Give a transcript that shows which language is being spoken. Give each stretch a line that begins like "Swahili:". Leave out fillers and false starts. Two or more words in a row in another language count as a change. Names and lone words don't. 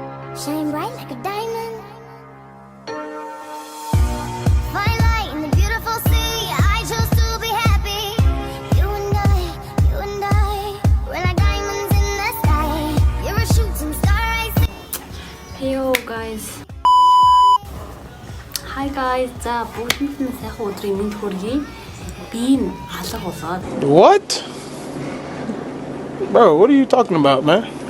English: shine bright like a diamond. Find light in the beautiful sea. I chose to be happy. You and I, we're like diamonds in the sky. You're a shooting star, I see. Heyo guys. Hi guys.
Mongolian: За бүгдэнд нь сайхан өдрийн мэнд хүргэе. Би энэ алга болоод.
English: What? Bro, what are you talking about, man?